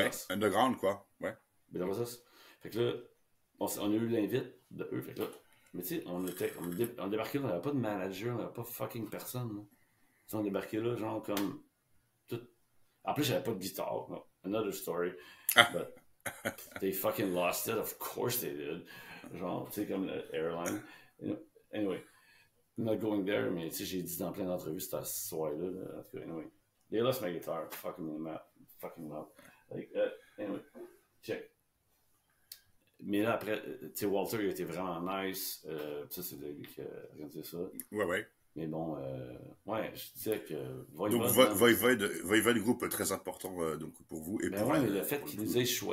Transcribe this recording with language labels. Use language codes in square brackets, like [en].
[fr] underground, quoi, ouais. Fait que là, on a eu l'invite de eux, fait que là, mais tu sais, on débarquait là, on n'avait pas de manager, on n'avait pas fucking personne, là. On débarquait là, genre comme, tout. En plus, j'avais pas de guitare, no. [en] Another story, but they fucking lost it, of course they did. [fr] Genre, tu sais, comme l'airline. [en] Anyway, I'm not going there, [fr] mais tu sais, j'ai dit dans plein d'entrevues, c'était ce soir-là. En tout cas, anyway. [en] They lost my guitar, fucking map. Like, anyway, check. [fr] Mais là, après, tu sais, Walter, il était vraiment nice. Ça, c'est lui qui a organisé ça. Ouais. Mais bon, ouais, je disais que... Voivode, groupe très important donc pour vous. Et ben pour, ouais, mais le fait qu'il nous ait choisi...